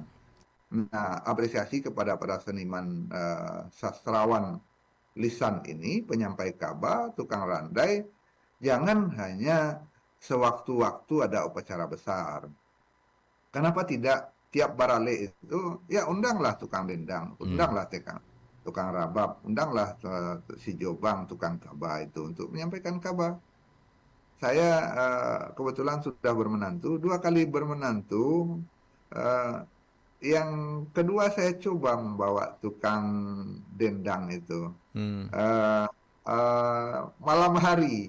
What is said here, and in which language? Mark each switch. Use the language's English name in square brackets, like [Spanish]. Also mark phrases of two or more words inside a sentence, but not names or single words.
[Indonesian] Nah, apresiasi kepada para seniman sastrawan lisan ini, penyampai kaba, tukang randai, jangan hanya sewaktu-waktu ada upacara besar. Kenapa tidak tiap barale itu, ya undanglah tukang dendang, Hmm. undanglah tukang rabab, undanglah si Jobang, tukang kaba itu untuk menyampaikan kaba. Saya kebetulan sudah bermenantu, 2 kali bermenantu. eh, yang kedua saya coba membawa tukang dendang itu. Hmm. eh, Malam hari,